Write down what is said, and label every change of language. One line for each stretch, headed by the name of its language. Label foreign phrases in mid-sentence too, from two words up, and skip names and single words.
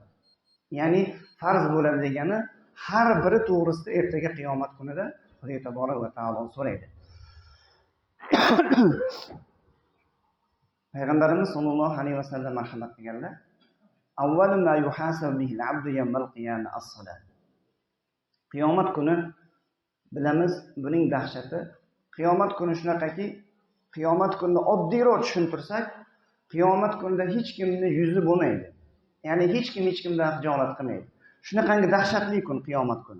Uzbek: Ya'ni farz bo'ladi degani har biri to'g'risida ertaga qiyomat kunida Xudo
Arabic: تبارك وتعالى
Uzbek: so'raydi.
Arabic: Payg'ambarimiz صلى الله عليه وسلم
Uzbek: marhamat qilganlar:
Arabic: "أول ما يحاسب به العبد يوم القيامة الصلاة."
Uzbek: Qiyomat kuni bilamiz, buning dahshati. Qiyomat kuni shunaqaki, qiyomat kunini oddiyroq tushuntirsak, qiyomat kunida hech kimning yuzi bo'lmaydi. Ya'ni hech kim hech kimdan xijolat qilmaydi. Shunaqangi dahshatli kun qiyomat kuni.